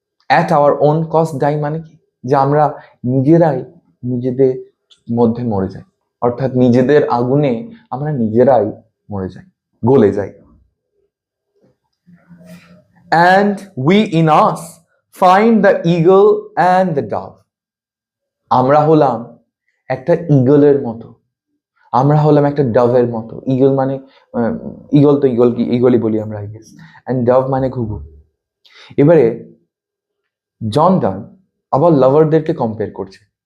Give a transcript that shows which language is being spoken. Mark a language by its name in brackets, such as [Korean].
[English] At our own cost die [Bangla] মানে কি? যে আমরা নিজেরাই নিজেদের মধ্যে মরে যাই, অর্থাৎ নিজেদের আগুনে আমরা নিজেরাই মরে যাই, গলে যাই। [English] And we in us find the eagle and the dove. [Bangla] আমরা হলাম একটা ইগলের মতো, আমরা হলাম একটা ডভের মতো। ইগল মানে ইগল, তো ইগল কি, ইগলই বলি আমরা, আই গেস। এন্ড ডভ মানে ঘুঘু। এবারে জন ডান আবার লাভারদেরকে কম্পেয়ার করছে।